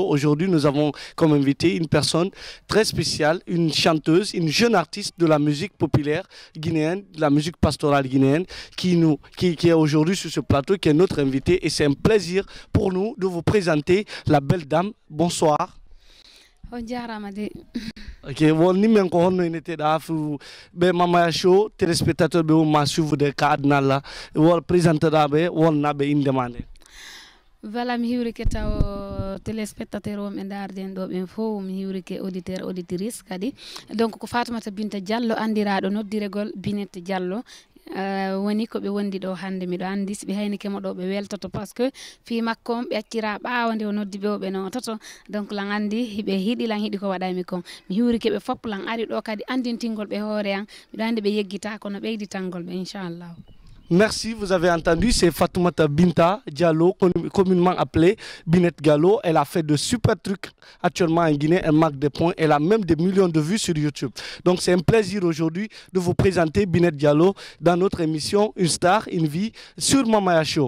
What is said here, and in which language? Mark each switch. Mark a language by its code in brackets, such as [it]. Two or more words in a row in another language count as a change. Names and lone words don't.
[fr] Aujourd'hui, nous avons comme invité une personne très spéciale, une chanteuse, une jeune artiste de la musique populaire guinéenne, de la musique pastorale guinéenne, qui est aujourd'hui sur ce plateau, qui est notre invitée. Et c'est un plaisir pour nous de vous présenter la belle dame. Bonsoir. [ff] Ok, won ni men ko honno ine teɗa fu ɓe Mamaya Show téléspectateur ɓe wonma suivre ka aduna Allah wol présenteɗa ɓe wonnaɓe indema nde. Voilà, mi hiwrike taw téléspectateur wonɓe darden ɗo ɓen fof, mi hiwrike [fr] auditeur auditrice [ff] kadi. Donc ko Fatoumata Binta Diallo andiraɗo noddiregol Binette Diallo. Woni ko ɓe wondi ɗo hande miɗo andi so ɓe hayni kemo ɗo ɓe weltoto [fr] par ce que [ff] fi makko on ɓe accira ɓawo nde o noddi ɓe o ɓe nototo. Donc lan andi hiɓe hiiɗi lan hiiɗi ko waɗaymi kon mi hiwrike ɓe fopp lan ari ɗo kadi andintingol ɓe hoore an miɗo andi ɓe yeggita kono ɓeyditangol ɓe inchallah. [fr] Merci, vous avez entendu, c'est Fatoumata Binta Diallo, communément appelée Binette Diallo. Elle a fait de super trucs actuellement en Guinée, elle marque des points, elle a même des millions de vues sur YouTube. Donc c'est un plaisir aujourd'hui de vous présenter Binette Diallo dans notre émission Une star, une vie sur Mamaya Show.